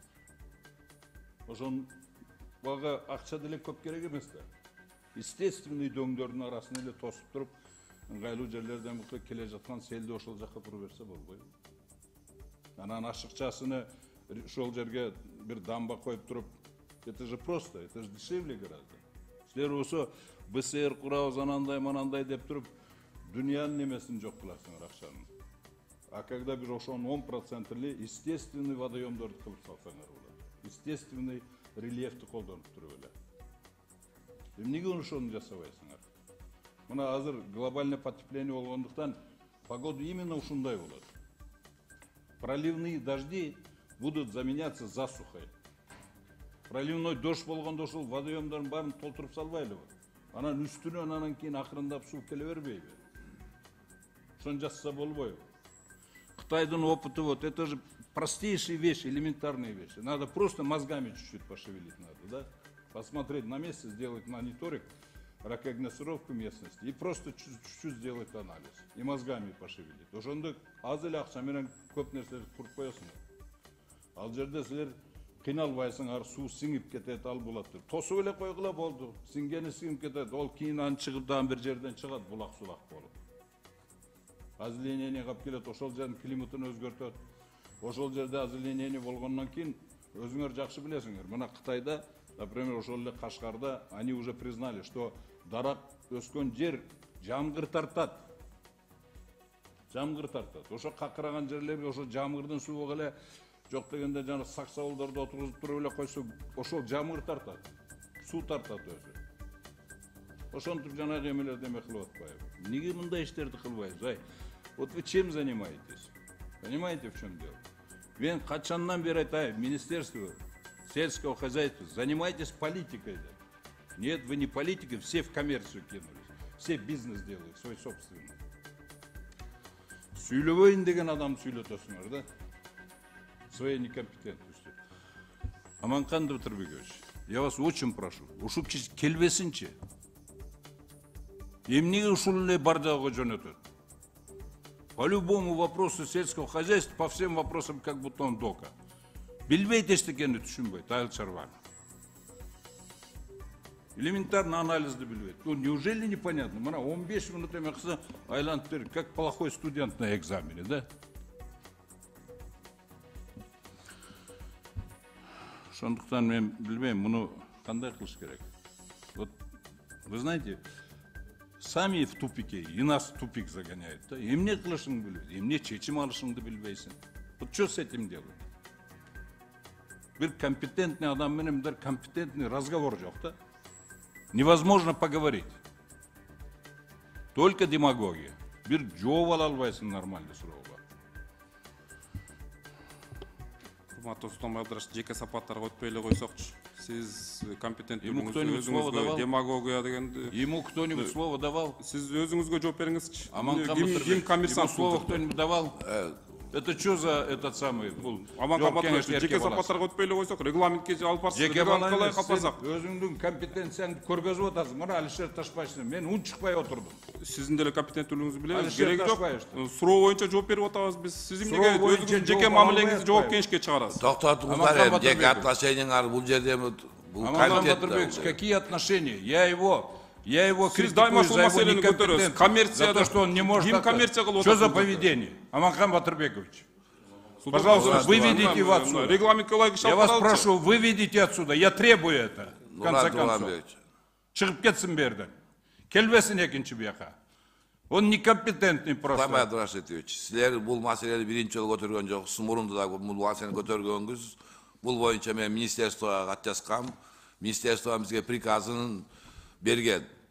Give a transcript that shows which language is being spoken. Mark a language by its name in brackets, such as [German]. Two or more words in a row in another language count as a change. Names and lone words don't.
[Kyrgyz] Ошон бага акча деле көп керек эмес да. Естественный дөңдөрдүн арасын эле тосуп туруп, ыңгайлуу жерлерден келе жаткан селди ошол жакка туруп берсе болбойбу? Анан ашыкчасыны ошол жерге бир дамба коюп туруп, [Russian] это же просто, это же дешевле гораздо. [Kyrgyz] Силер болсо БСР курабыз анандай манандай деп туруп, дүйнөнүн немесин жок кыласыңар акчанын. [Russian] А когда [Kyrgyz] бир ошонун 10% эле естественный водоемдорду кылып салсаңар болот. Естественный рельефти колдонуп туруп эле. Эмнеге ошону жасабайсыңар? Мына азыр [Russian] глобальный потепление [Kyrgyz] болгондуктан [Russian] погода именно [Kyrgyz] ушундай болот. [Russian] Проливные дожди будут заменяться засухой. Проливной дождь [Kyrgyz] болгондо ошол водоемдордун баарын толтуруп салбайлыбы? Анан үстүнөн анан кийин акырындап суу келе бербейби? Ошону жасаса болбойбу? [Russian] Кытайдын опыты вот, это же простейшие вещи, элементарные вещи. Надо просто мозгами чуть-чуть пошевелить надо, да? Посмотреть на месте, сделать мониторинг, рекогносцировку местности и просто чуть-чуть сделать анализ. И мозгами пошевелить. [Kyrgyz] Ошондо аз эле акча менен көп нерселерди куруп коесуңар. Ал жерде силер кыйналбайсыңар, суу сиңип кетет, ал болот деп. Тосуп эле койгула болду. Сиңгени сиңип кетет. Ол кийин анан чыгып дагы бир жерден чыгат булак-сулак болуп. Озеленение калып келет, ошол жердин климатын өзгөртөт. Ошол жерде озеленение болгондон кийин өзүңөр жакшы билесиңер. Мына Кытайда, например, ошол эле Кашкарда [Russian] они уже признали, что [Kyrgyz] дарак өскөн жер жамгыр тартат. Жамгыр тартат. Ошо какыраган жерлерге ошо жамгырдын суу эле жок дегенде жана саксабылдарды отургузуп туруп эле койсо, ошол жамгыр тартат. Суу тартат өзү. Ошентип жанагы эмелерди эме кылып атпайбы? Эмнеге мындай иштерди кылбайбыз, ай? [Russian] Вот вы чем занимаетесь? Понимаете, в чем дело? [Kyrgyz] Мен качандан бери айтайын, [Russian] Министерство сельского хозяйства, занимайтесь политикой. Нет, вы не политики, все в коммерцию кинулись. Все бизнес делают, свой собственный. [Kyrgyz] Сүйлөбөйүн деген адам сүйлөтөсүңөр, да? [Russian] Своей некомпетентностью. Аманкан Дмитриевич, я вас очень прошу, [Kyrgyz] ушу келбесинчи. Эмнеге ушул эле бар жагга жөнөтөт? [Russian] По любому вопросу сельского хозяйства, по всем вопросам, как будто он дока. [Kyrgyz] Билбейт эчтекени түшүнбөйт, айыл чарбаны. Элементарно анализды билбейт. [Russian] Ну, неужели непонятно? [Kyrgyz] Мына 15 минут эме кылса айланып берип, [Russian] как плохой студент на экзамене, да? [Kyrgyz] Ошондуктан мен билбейм, муну кандай кылыш керек? [Russian] Вот, вы знаете, сами в тупике, и нас в тупик загоняют. Да? [Kyrgyz] Эмне кылышыңды билбейсиң, эмне чечим алышыңды билбейсиң. [Russian] Вот что с этим делать? [Kyrgyz] Бир компетентный адам менен бир [Russian] компетентный разговор [Kyrgyz] жок, да? [Russian] Невозможно поговорить. Только демагогия. [Kyrgyz] Бир жооп ала албайсың нормальный суроого. Урматтуу Султан Абдраш, жеке сапаттарга өтпөй эле койсокчу. Сиз компетенттүүлүгүңүздү [Russian] кто-нибудь слово давал? [Kyrgyz] демагогия дегенди. [Russian] Ему кто-нибудь слово давал? [Kyrgyz] Сиз өзүңүзгө жооп бериңизчи. Ким коммерсант? [Russian] Ему слово кто-нибудь давал? Это что за этот самый? [Kyrgyz] Аманкан Батырович, жеке сапаттарга өтпөй эле койсок, регламентке алып барсыз. Жеке Калай калпасак? өзүңдүн компетенцияңды көргөзүп атасың. Мына Алишер Ташбаевдин мен унчукпай отурдум. Сиздин деле компетенттүүлүгүңүздү билебиз. Алишер Кереги жок. Ташбаевдин. Суроо боюнча жооп берип атабыз биз. Сиз эмнеге Суроо боюнча өзүңүздүн жеке жооп мамилеңизди албай жооп атпайбы? кеңешке чыгарасыз? Токтотуңуздар Аманкан эми, жеке Батырбекович. отношениңар бул жерде бул Аманкан Батырбекович, [Russian] какие отношения? Я его [Kyrgyz] Сиз дайыма [Russian] критикую [Kyrgyz] ушул [Russian] за его [Kyrgyz] маселени көтөрөсүз. [Russian] некомпетентность. [Kyrgyz] Коммерцияда [Russian] За то, что он не может. [Kyrgyz] ким [Russian] это. [Kyrgyz] коммерция кылып [Russian] Что за [Kyrgyz] отурат? [Russian] поведение? Аманкан Батырбекович. Пожалуйста, выведите его отсюда. Регламентке ылайык Я вас прошу, выведите отсюда. Я требую это. В конце концов. [Kyrgyz] Чыгып кетсин берден. Келбесин экинчи бияка. [Russian] Он некомпетентный просто. [Kyrgyz] Куламай Абдрашитович, силер бул маселени биринчи жолу көтөргөн жоксуз, мурунда да бул маселени көтөргөнбүз. Бул боюнча мен министерствого кат жазгам. Министерство бизге приказын берген.